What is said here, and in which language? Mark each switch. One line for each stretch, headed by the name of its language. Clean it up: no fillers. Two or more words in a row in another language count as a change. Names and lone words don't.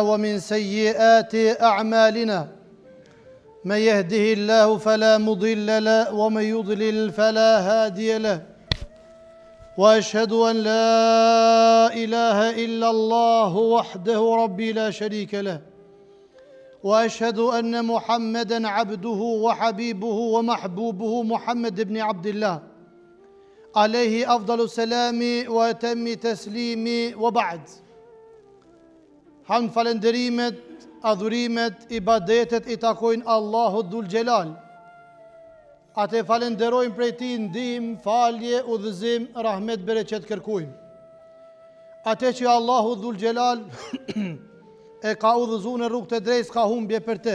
Arabic: ومن سيئات أعمالنا من يهده الله فلا مضل له ومن يضلل فلا هادي له وأشهد أن لا إله إلا الله وحده ربي لا شريك له وأشهد أن محمدًا عبده وحبيبه ومحبوبه محمد بن عبد الله عليه أفضل السلام وأتم تسليم وبعد.
Albanian: Hamd, falenderimet, adhurimet, ibadetet i takojnë Allahut Dhul Gjelal. Atë falenderojmë prej Tij ndihmë, falje, udhëzim, rahmet, bereqet kërkojmë. Atë që Allahu Dhul Gjelal e ka udhëzuar në rrugë të drejtë, ka humbje për te.